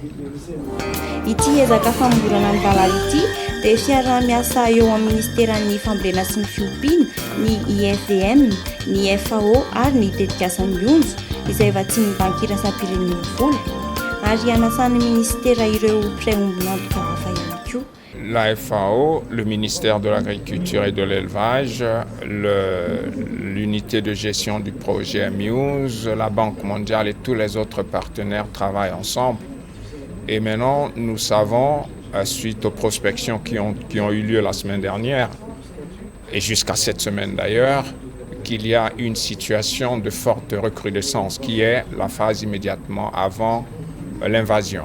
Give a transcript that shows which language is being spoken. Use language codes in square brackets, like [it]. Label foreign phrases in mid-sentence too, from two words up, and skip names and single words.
[mg] Ity ezaka famongorana ny Valala ity dia fiara-miasa eo amin'ny ministeran'ny fambolena sy ny fiompiana, ny IFDM, ny FAO ary ny dedikasan'ny onjo izay efa tsy mibankira sapiren'ny vola, ary anasan'ny ministera ireo mpiray-ombin'antoka hafa ihany koa. [fr] La FAO, le ministère de l'Agriculture et de l'Élevage, l'unité de gestion du projet MUSE, la Banque mondiale et tous les autres partenaires travaillent ensemble. Et maintenant, nous savons, suite aux prospections qui ont eu lieu la semaine dernière, et jusqu'à cette semaine d'ailleurs, qu'il y a une situation de forte recrudescence qui est la phase immédiatement avant l'invasion.